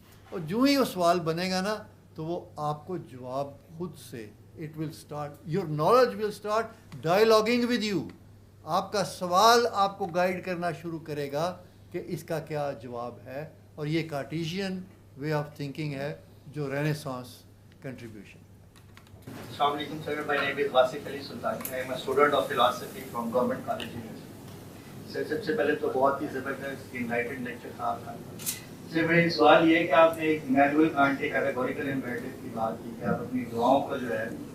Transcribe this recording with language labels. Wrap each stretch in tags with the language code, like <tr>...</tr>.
<ur>اور جو ہی وہ سوال بنے گا نا تو وہ آپ کو جواب خود سے</ur> <en>it will start, your knowledge will start dialoguing with you۔</en> <ur>آپ کا سوال آپ کو گائیڈ کرنا شروع کرے گا کہ اس کا کیا جواب ہے، اور یہ کارٹیشین وے آف تھنکنگ ہے جو رینیسانس کنٹریبیوشن۔</ur> <en>السلام علیکم sir, my name is Wasif Ali Sultani. I am a student of philosophy from Government College University.</en> <ur>سر سب سے پہلے تو بہت ہی زبردست انلائٹنڈ لیکچر تھا آپ کا۔ سر میرا ایک سوال یہ ہے کہ آپ نے ایک مینوئل کانٹ کے کیٹیگوریکل امپیریٹو کی بات کی کہ آپ اپنی دعاؤں کو جو ہے</ur>